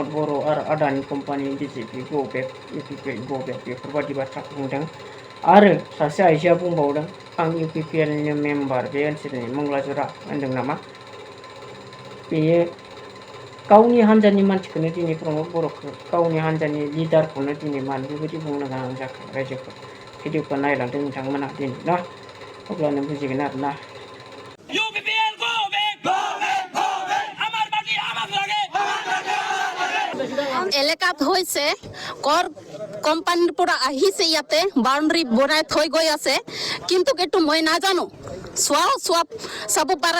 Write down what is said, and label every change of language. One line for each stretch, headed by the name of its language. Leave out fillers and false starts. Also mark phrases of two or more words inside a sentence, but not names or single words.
Bodo: बर' आरो आदानि कम्पानि बिजेपि ग'बेक इउपिपिएल ग'बेक बेफोरबायदि बाथ्राखौ बुंदों आरो सासे आइजोआ बुंबावदों आं इउपिपिएलनि मेम्बार बे ओनसोलनि मंगलाजरा होनदों नामा बेयो गावनि हान्जानि मानसिखौनो दिनै प्रमद बर'खौ गावनि हान्जानि लिडारखौनो दिनै मानो बेबायदि बुंनो गोनां जाखो रायजोफोर भिडिअखौ नायलांदों नोंथांमोना दिनै ना अब्लानो बुजिगोन आरोना
Assamese: এলেকাত হৈছে কৰ কোম্পানীৰ পৰা আহিছে ইয়াতে বাউণ্ডাৰী বনাই থৈ গৈ আছে কিন্তু এইটো মই নাজানো চাব পৰা